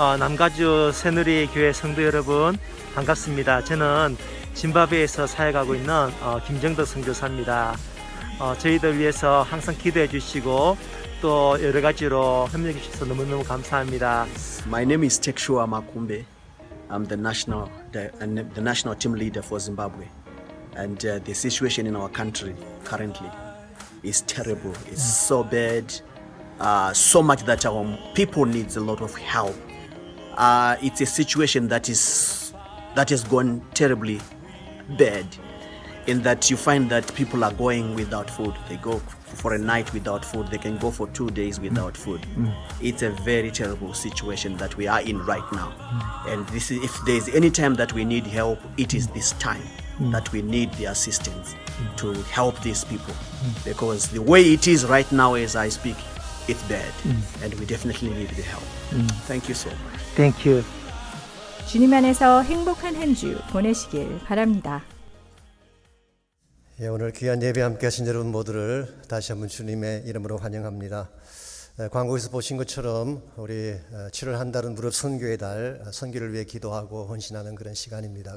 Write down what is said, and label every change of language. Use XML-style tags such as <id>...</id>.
<ko>남가주 새누리 교회 성도 여러분 반갑습니다. 저는 짐바브웨에서 사역하고 있는 김정덕 선교사입니다. 저희들 위해서 항상 기도해 주시고 또 여러 가지로 협력해 주셔서 너무너무 감사합니다.</ko> <en>My name is Tekshua Makumbe. I'm the national team leader for Zimbabwe, and the situation in our country currently is terrible. It's so bad. So much that our people needs a lot of help. It's a situation that has gone terribly bad, in that you find that people are going without food. They go for a night without food. They can go for 2 days without food. It's a very terrible situation that we are in right now. And if there's any time that we need help, it is this time that we need the assistance to help these people. Because the way it is right now as I speak, it's bad, and we definitely need the help. Thank you so much. Thank you.</en> <ko>주님 안에서 행복한 한 주 보내시길 바랍니다. 예, 오늘 귀한 예배 함께 하신 여러분 모두를 다시 한번 주님의 이름으로 환영합니다. 광고에서 보신 것처럼 우리 7월 한 달은 무릎 선교의 달, 선교를 위해 기도하고 헌신하는 그런 시간입니다.</ko>